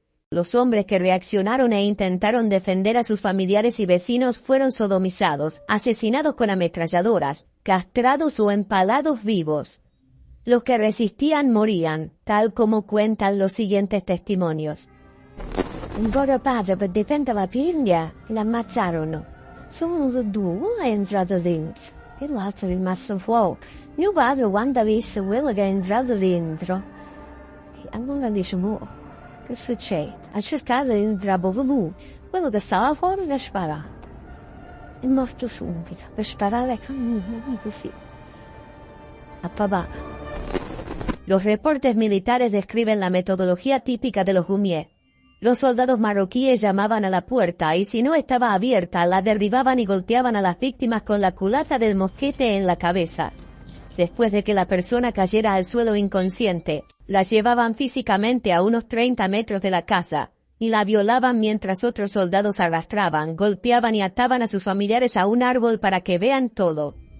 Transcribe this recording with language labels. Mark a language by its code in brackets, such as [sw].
[es] Los hombres que reaccionaron e intentaron defender a sus familiares y vecinos fueron sodomizados, asesinados con ametralladoras, castrados o empalados vivos. Los que resistían morían, tal como cuentan los siguientes testimonios. [it] Un loro padre per difendere la figlia l'ammazzarono. Sono 2 è entrato dentro e l'altro è rimasto fuori. Mio padre quando ha visto quello che è entrato dentro E allora diciamo, che succede? Ha cercato di entrare mu, quello che stava fuori l'ha sparato. È morto subito, per sparare così. A papà. [es] Los reportes militares describen la metodología típica de los Gumier. Los soldados marroquíes llamaban a la puerta y si no estaba abierta la derribaban y golpeaban a las víctimas con la culata del mosquete en la cabeza. Después de que la persona cayera al suelo inconsciente, la llevaban físicamente a unos 30 metros de la casa, y la violaban mientras otros soldados arrastraban, golpeaban y ataban a sus familiares a un árbol para que vean todo.